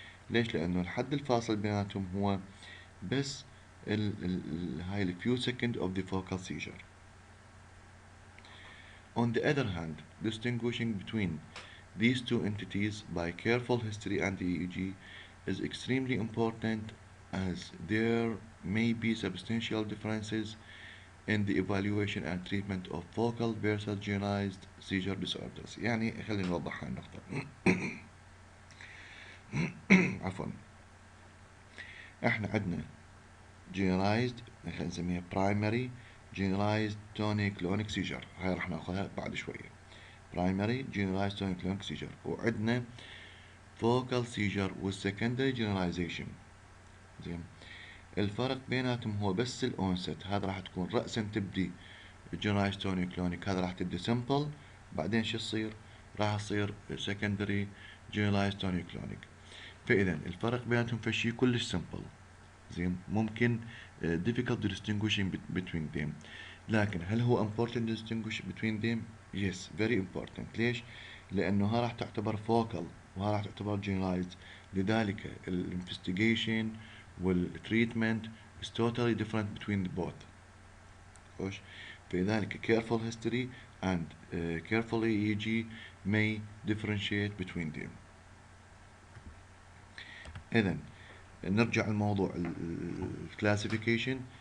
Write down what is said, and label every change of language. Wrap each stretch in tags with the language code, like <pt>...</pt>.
<ar>ليش؟ لأنه الحد الفاصل بيناتهم هو بس هاي ال</ar> <en>few seconds of the focal seizure. On the other hand, distinguishing between these two entities by careful history and EEG is extremely important as there may be substantial differences in the evaluation and treatment of focal versus generalized seizure disorders.</en> <ar>يعني خلينا نوضح هاي النقطة. عفوا. احنا عندنا generalized خلينا نسميها</ar> <en>primary generalized tonic-clonic seizure</en> <ar>هاي راح ناخذها بعد شوية.</ar> <en>primary generalized tonic-clonic seizure وعندنا focal seizure والsecondary generalization.</en> <ar>زين. الفرق بيناتهم هو بس الأونست هذا راح تكون رأسا تبدي generalized tonic-clonic هذا راح تبدي simple بعدين شو يصير؟ راح يصير secondary generalized tonic-clonic. فإذا الفرق بيناتهم في شيء كلش simple. زين ممكن</ar> <en>difficult to distinguish between them</en> <ar>لكن هل هو important to distinguish between them؟</ar> <en>yes very important.</en> <ar>ليش؟ لأنه ها راح تعتبر focal وها راح تعتبر generalized لذلك investigation والtreatment</ar> <en>is totally different between the both.</en> <ar>خوش فلذلك</ar> <en>careful history and careful EEG may differentiate between them.</en> <ar>إذن نرجع الموضوع الكلاسيفيكيشن.</ar>